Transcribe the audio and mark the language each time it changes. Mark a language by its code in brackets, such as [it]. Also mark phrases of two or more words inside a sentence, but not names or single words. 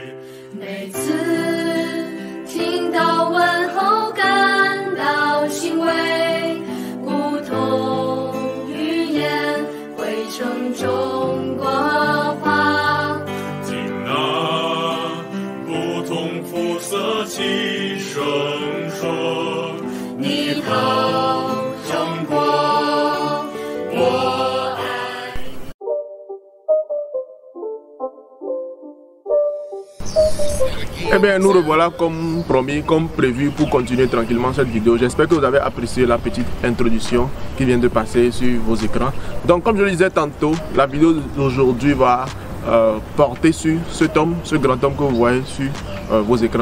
[zh] 每次听到问候，感到欣慰，不同语言汇成中国话。听那不同肤色齐声说。你好，中国，我爱。 [fr] Eh bien nous revoilà comme promis, comme prévu pour continuer tranquillement cette vidéo. J'espère que vous avez apprécié la petite introduction qui vient de passer sur vos écrans. Donc comme je le disais tantôt, la vidéo d'aujourd'hui va porter sur cet homme, ce grand homme que vous voyez sur vos écrans.